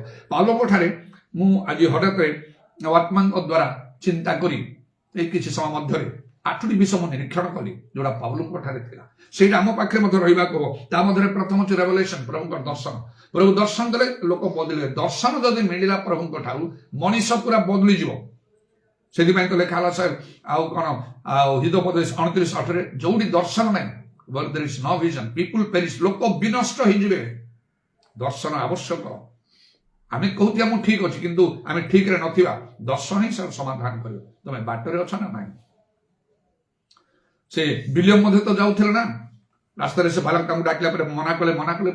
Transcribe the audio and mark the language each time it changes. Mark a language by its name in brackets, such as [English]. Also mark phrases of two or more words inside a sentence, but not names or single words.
[Odia] ପାଉଲଙ୍କ ଠାରେ ମୁଁ ଆଜି ହଠାତ୍ ଆତ୍ମାଙ୍କ ଦ୍ୱାରା ଚିନ୍ତା କରି ଏଇ କିଛି ସମୟ ମଧ୍ୟରେ 8ଟି ବିଷୟ ମୁଁ ନିରୀକ୍ଷଣ କଲି ଯୋଉଟା ପାଉଲଙ୍କ ଠାରେ ଥିଲା। ସେଇଟା ଆମ ପାଖରେ ମଧ୍ୟ ରହିବାକୁ ହବ। ତା ମଧ୍ୟରେ ପ୍ରଥମ ହେଉଛି ରେଭେଲେସନ, ପ୍ରଭୁଙ୍କର ଦର୍ଶନ। ପ୍ରଭୁ ଦର୍ଶନ ଦେଲେ ଲୋକ ବଦଳିବେ। ଦର୍ଶନ ଯଦି ମିଳିଲା ପ୍ରଭୁଙ୍କ ଠାରୁ ମଣିଷ ପୁରା ବଦଳିଯିବ। ସେଥିପାଇଁ ତ ଲେଖା ହେଲା ସାର୍ ଆଉ କ'ଣ ଆଉ ହିତୋପଦେଶ 29:8ରେ ଯୋଉଠି ଦର୍ଶନ ନାହିଁ, [English] where there is no vision people perish, [Odia] ଲୋକ ବିନଷ୍ଟ ହେଇଯିବେ। ଦର୍ଶନ ଆବଶ୍ୟକ। ଆମେ କହୁଥିବା ମୁଁ ଠିକ ଅଛି, କିନ୍ତୁ ଆମେ ଠିକରେ ନଥିବା, ଦର୍ଶନ ହିଁ ସମାଧାନ କରିବ ତମେ ବାଟରେ ଅଛ ନା ନାହିଁ। ସେ ବିଲିୟମ ମଧ୍ୟ ତ ଯାଉଥିଲେ ନା ରାସ୍ତାରେ, ସେ ବାଲକ ତାଙ୍କୁ ଡାକିଲା ପରେ ମନା କଲେ।